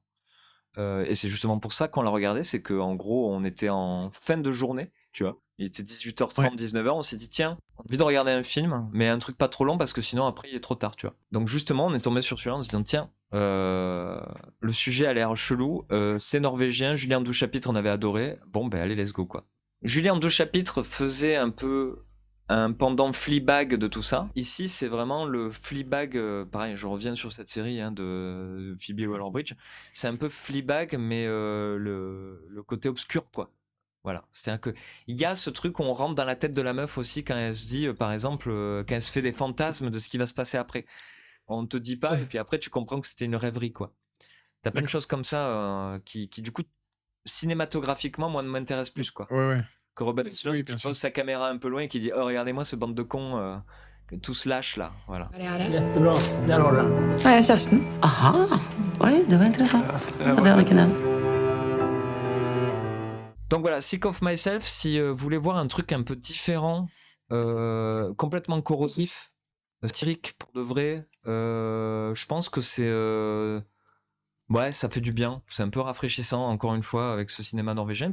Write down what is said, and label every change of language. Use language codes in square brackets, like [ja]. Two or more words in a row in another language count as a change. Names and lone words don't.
[fr] Et c'est justement pour ça qu'on l'a regardé, c'est qu'en gros, on était en fin de journée, tu vois. Il était 18h30, Ouais. 19h, on s'est dit, tiens, on a envie de regarder un film, mais un truc pas trop long parce que sinon après il est trop tard, tu vois. Donc justement, on est tombé sur celui-là en se disant, tiens, le sujet a l'air chelou, c'est norvégien, Julien 12 chapitres, on avait adoré, bon ben allez, [en] let's go quoi. [fr] Julien 12 chapitres faisait un peu un pendant Fleabag de tout ça. Ici, c'est vraiment le Fleabag, pareil, je reviens sur cette série de Phoebe Waller-Bridge, c'est un peu Fleabag, mais le côté obscur, quoi. Voilà, c'est-à-dire que il y a ce truc où on rentre dans la tête de la meuf aussi quand elle se dit, par exemple, quand elle se fait des fantasmes de ce qui va se passer après. On te dit pas, et puis après tu comprends que c'était une rêverie, quoi. T'as plein de D'accord. choses comme ça qui du coup, cinématographiquement, moi, ne m'intéressent plus, quoi. Ouais. Que Robert Englund Oui, qui bien sûr. pose sa caméra un peu loin et qui dit oh regardez-moi ce bande de cons que tous lâchent là, voilà. [sv] Jättebra, där har du den. [no] Ja, jeg er Kjersten. [sv] Aha, oj, det var intressant. Det hade jag inte nämnt. [fr] Donc voilà, Sick of Myself, si vous voulez voir un truc un peu différent, complètement corrosif, satirique pour de vrai, je pense que c'est ouais, ça fait du bien, c'est un peu rafraîchissant encore une fois avec ce cinéma norvégien.